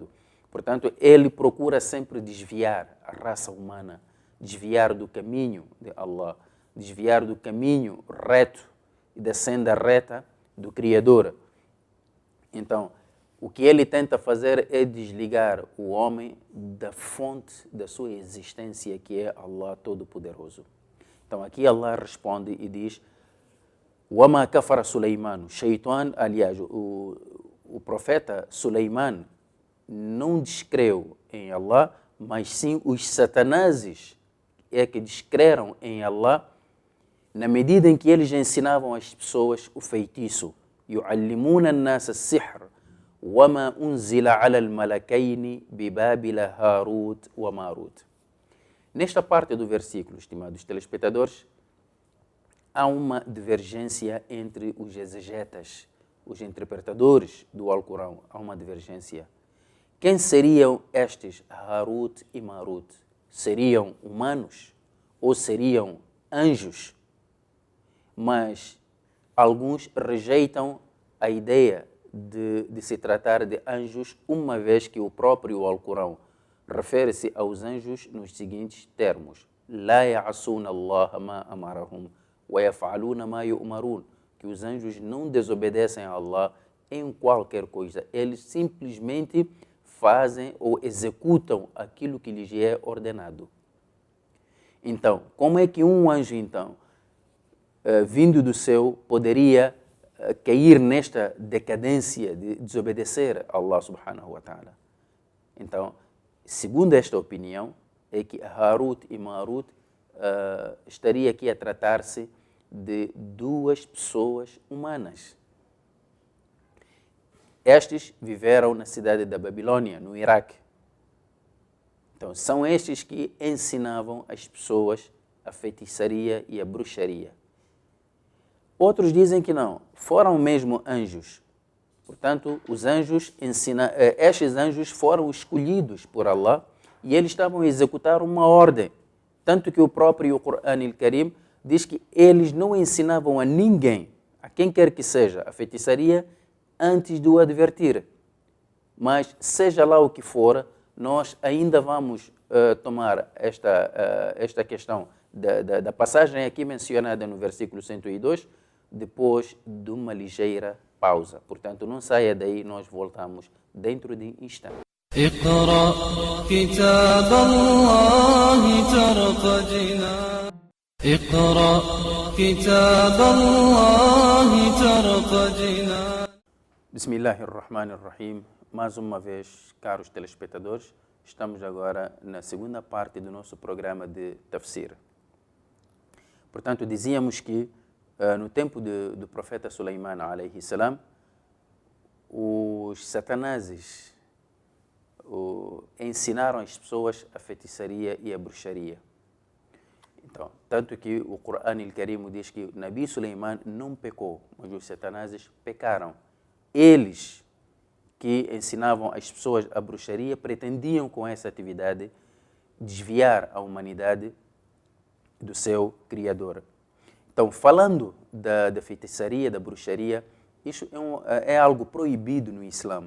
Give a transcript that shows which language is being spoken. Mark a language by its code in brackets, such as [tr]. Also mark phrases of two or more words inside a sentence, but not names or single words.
[pt] Portanto, ele procura sempre desviar a raça humana, desviar do caminho de Allah, desviar do caminho reto e da senda reta do Criador. Então, o que ele tenta fazer é desligar o homem da fonte da sua existência, que é Allah Todo-Poderoso. Então, aqui Allah responde e diz: [ar] وَمَا كَفَرَ سُلَيْمَانُ. [pt] Shaitan, aliás, o profeta Suleiman não descreu em Allah, mas sim os satanases é que descreram em Allah, na medida em que eles ensinavam às pessoas o feitiço. [ar] يُعَلِّمُونَ النَّاسَ السِّحْرَ وَمَا أُنزِلَ عَلَى الْمَلَكَيْنِ بِبَابِلَ هَارُوتَ وَمَارُوتَ. [pt] Nesta parte do versículo, estimados telespectadores, há uma divergência entre os exegetas, os interpretadores do Alcorão. Há uma divergência. Quem seriam estes Harut e Marut? Seriam humanos ou seriam anjos? Mas alguns rejeitam a ideia de se tratar de anjos, uma vez que o próprio Alcorão refere-se aos anjos nos seguintes termos: [ar] لا يعصون الله ما أمرهم و يفعلون ما يؤمرون. [pt] Que os anjos não desobedecem a Allah em qualquer coisa. Eles simplesmente fazem ou executam aquilo que lhes é ordenado. Então, como é que um anjo, então, vindo do céu, poderia cair nesta decadência de desobedecer a Allah [ar] سبحانه و تعالى? [pt] Então, segundo esta opinião, é que Harut e Marut estaria aqui a tratar-se de duas pessoas humanas. Estes viveram na cidade da Babilônia, no Iraque. Então, são estes que ensinavam as pessoas a feitiçaria e a bruxaria. Outros dizem que não, foram mesmo anjos. Portanto, os anjos estes anjos foram escolhidos por Allah e eles estavam a executar uma ordem. Tanto que o próprio Qur'an al-Karim diz que eles não ensinavam a ninguém, a quem quer que seja, a feitiçaria antes de o advertir. Mas, seja lá o que for, nós ainda vamos tomar esta questão da passagem aqui mencionada no versículo 102, depois de uma ligeira pausa. Portanto, não saia daí, nós voltamos dentro de instantes. [ar] اقرأ كتاب الله ترق جنان اقرأ كتاب الله ترق جنان بسم الله الرحمن الرحيم. [pt] Mais uma vez, caros telespectadores, estamos agora na segunda parte do nosso programa de Tafsir. Portanto, dizíamos que no tempo do profeta Sulaiman [ar] عليه السلام, [pt] os satanases ensinaram as pessoas a feitiçaria e a bruxaria. Então, tanto que o Qur'an al-Karim diz que o Nabi Sulaiman não pecou, mas os satanases pecaram. Eles que ensinavam as pessoas a bruxaria pretendiam com essa atividade desviar a humanidade do seu Criador. Então, falando da feitiçaria, da bruxaria, isso é algo proibido no Islã.